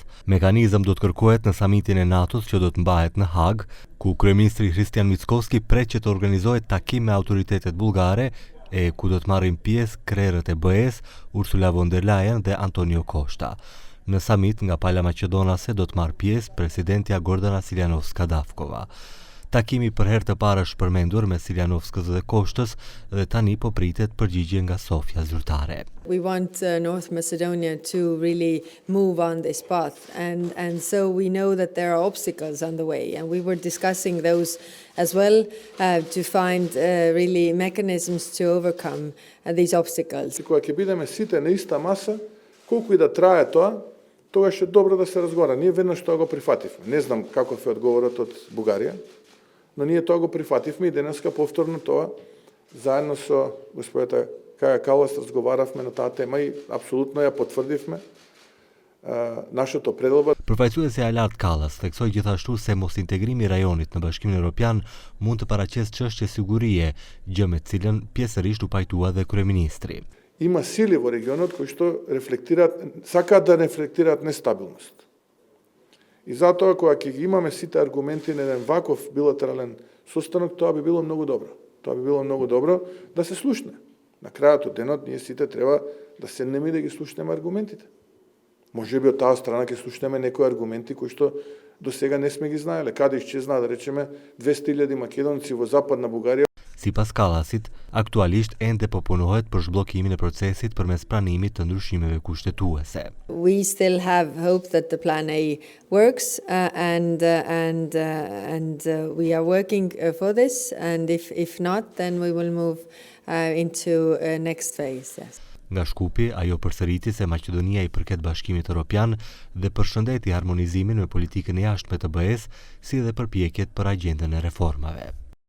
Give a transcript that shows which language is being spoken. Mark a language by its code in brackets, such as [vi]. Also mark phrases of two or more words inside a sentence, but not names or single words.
[sq] Mekanizëm do të kërkohet në samitin e NATO-s që do të mbahet në Hag, ku kryeministri Hristijan Mickoski pret që të organizohet takim me autoritetet bullgare e ku do të marrin pjesë krerët e BE-s Ursula von der Leyen dhe Antonio Costa. Në samit nga Pala Maqedonase do të marrë pjesë presidentja Gordana Siljanovska-Davkova. Takimi për herë të parë është përmendur me Siljanovskës dhe Koshtës dhe tani po pritet përgjigje nga Sofia zyrtare. [en] We want North Macedonia to really move on this path and so we know that there are obstacles on the way and we were discussing those as well to find really mechanisms to overcome these obstacles. [mk] Кога ќе бидеме сите на иста маса, колку и да трае тоа, тогаш е добро да се разговара. Ние веднаш тоа го прифативме. Не знам каков е одговорот од Бугарија, но ние тоа го прифативме и денеска повторно тоа заедно со господата Каја Каллас разговаравме на таа тема и апсолутно ја потврдивме нашето пределба. [sq] Përfaqësuesja e lartë Kallas theksoi gjithashtu se mos integrimi i rajonit në Bashkimin Evropian mund të paraqesë çështje sigurie, gjë me të cilën pjesërisht u pajtua dhe kryeministri. [mk] Има сили во регионот кои што сакаат да рефлектираат нестабилност. И затоа кога ќе ги имаме сите аргументи на еден ваков билатерален состанок, тоа би било многу добро. Тоа би било многу добро да се слушне. На крајот од денот ние сите треба да седнеме и да ги слушнеме аргументите. Можеби од таа страна ќе слушнеме некои аргументи кои што до сега не сме ги знаеле. Каде исчезна, да речеме, 200.000 македонци во западна Бугарија. [sq] Sipas Kallasit, aktualisht ende po punohet për zhbllokimin e procesit përmes pranimit të ndryshimeve kushtetuese. [en] We still have hope that the plan A works and we are working for this and if not then we will move into next phase. Yes. [sq] Nga Shkupi, ajo përsëriti se Maqedonia i përket Bashkimit Evropian dhe përshëndeti harmonizimin me politikën e jashtme të BE-s, si dhe përpjekjet për agjendën e reformave.